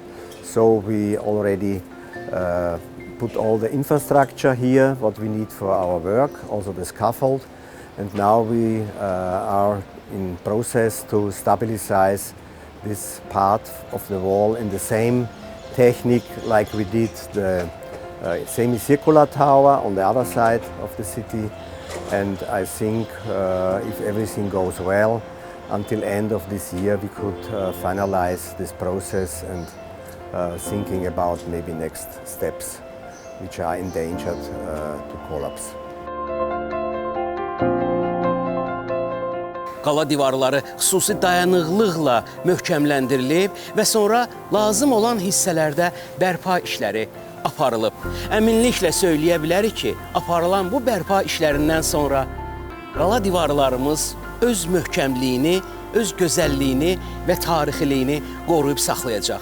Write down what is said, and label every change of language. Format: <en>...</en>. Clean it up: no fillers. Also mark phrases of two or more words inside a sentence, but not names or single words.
<en>So we already put all the infrastructure here, what we need for our work, also the scaffold, and now we are in process to stabilize this part of the wall in the same technique like we did the semicircular tower on the other side of the city. And I think if everything goes well, until end of this year we could finalize this process, and thinking about maybe next steps which are endangered to collapse.</en> <az>Qala divarları xüsusi dayanıqlıqla möhkəmləndirilib və sonra lazım olan hissələrdə bərpa işləri aparılıb. Əminliklə söyləyə bilərik ki, aparılan bu bərpa işlərindən sonra qala divarlarımız öz möhkəmliyini, öz gözəlliyini və tarixiliyini qoruyub saxlayacaq.</az>